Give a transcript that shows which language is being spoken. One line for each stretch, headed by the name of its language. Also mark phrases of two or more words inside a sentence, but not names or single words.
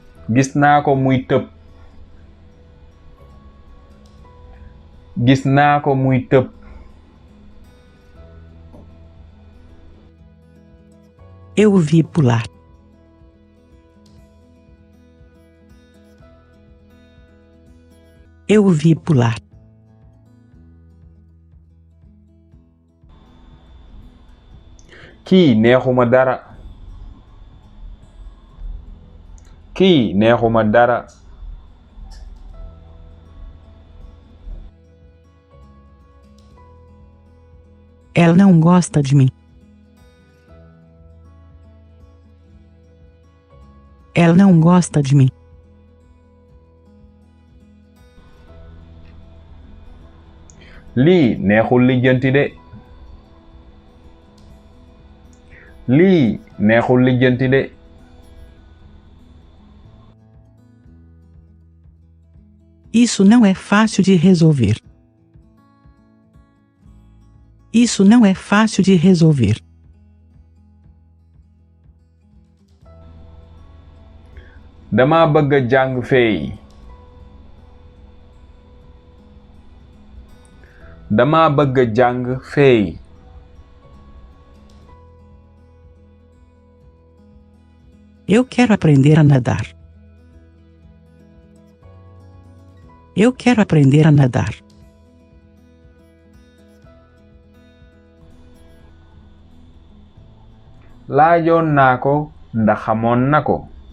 Wolof: gis naa ko muy tëb. Gis naa ko muy tëb.
Portuguese: Eu o vi pular. Eu o vi pular.
Wolof: Kii neexuma dara. Kii neexuma dara.
Portuguese: Ela não gosta de mim. Ela não gosta de mim.
Wolof: Lii neexul lijjanti de. Lii neexul lijjanti de.
Portuguese: Isso não é fácil de resolver. Isso não é fácil de resolver.
Wolof: Dama bëgg a jàng feey. Dama bëgg a jàng feey.
Portuguese: Eu quero aprender a nadar. Eu quero aprender a nadar.
Wolof: Laajoon naa ko ndax xamoon na ko.